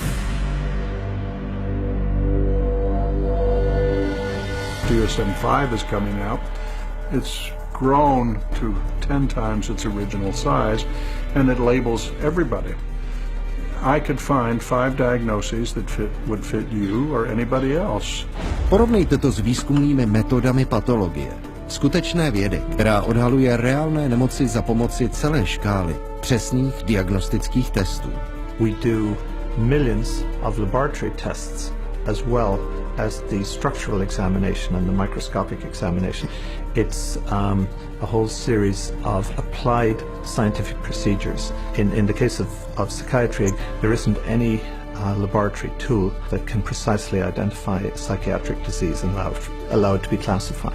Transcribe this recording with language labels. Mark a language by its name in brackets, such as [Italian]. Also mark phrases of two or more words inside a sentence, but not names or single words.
[English] DSM-5 is coming out. It's grown to 10 times its original size, and it labels everybody. I could find 5 diagnoses that would fit you or anybody else. [Czech] Porovnejte to s výzkumnými metodami patologie. Skutečné vědy, která odhaluje reálné nemoci za pomoci celé škály přesných diagnostických testů. [English] We do millions of laboratory tests as well as the structural examination and the microscopic examination. It's a whole series of applied scientific procedures. In the case of psychiatry, there isn't any laboratory tool that can precisely identify psychiatric disease and allow it to be classified.